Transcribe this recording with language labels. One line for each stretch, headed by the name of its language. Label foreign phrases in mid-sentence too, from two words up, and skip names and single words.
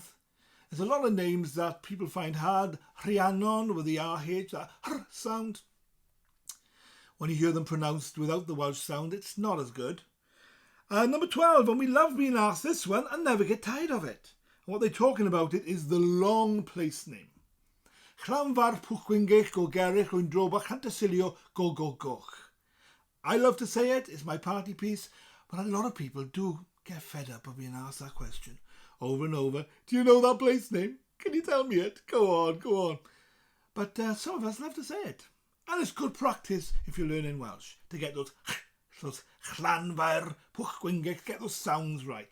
English: There's a lot of names that people find hard. Rhiannon with the RH, that R sound. When you hear them pronounced without the Welsh sound, it's not as good. Number 12, and we love being asked this one and never get tired of it. And what they're talking about it is the long place name. Llanfair Pwllgwyngyll go Gerrych rwy'n drobach Chantysilio go go goch. I love to say it, it's my party piece, but a lot of people do get fed up of being asked that question over and over. Do you know that place name? Can you tell me it? Go on, go on. But some of us love to say it. And it's good practice if you're learning Welsh to get those Llanfair Pwllgwyngyll, get those sounds right.